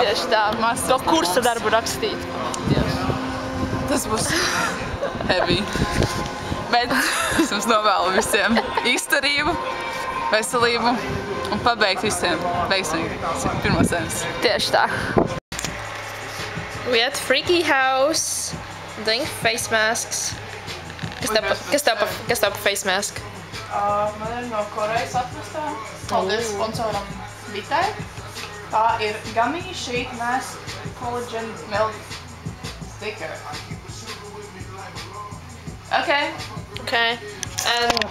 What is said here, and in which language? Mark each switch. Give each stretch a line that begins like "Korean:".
Latvian: Tieši tā. To kursa darbu rakstīt. Tas būs heavy. Bet es jums novēlu visiem izturību, veselību un pabeigt visiem veiksmīgi 1. semestru. Tieši tā.
English: We at Freaky House doing face masks.
Latvian: Kas tev pa face mask? Man ir no Korejas atvestā. Paldies sponsoram Vitai. Tā ir Gummy Sheet Mask Collagen Milk Sticker. Okay. Okay. And